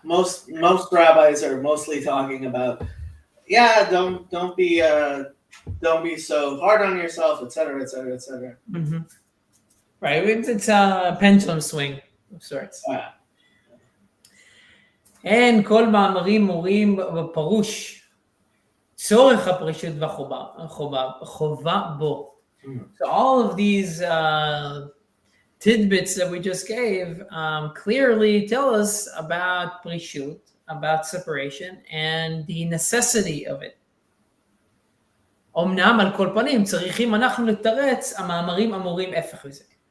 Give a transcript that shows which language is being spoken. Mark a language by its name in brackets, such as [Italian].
[English] Most rabbis are mostly talking about don't be so hard on yourself, etc., etc., etc. Mm-hmm. Right, it's a pendulum swing of sorts. [Hebrew] אין כל מאמרים מורים בפירוש צורך הפרישות והחובה בו. [English] So all of these tidbits that we just gave clearly tell us about prishut, about separation, and the necessity of it. [Hebrew] אמנם על כל פנים צריכים אנחנו לתרץ המאמרים אמורים הפך לזה.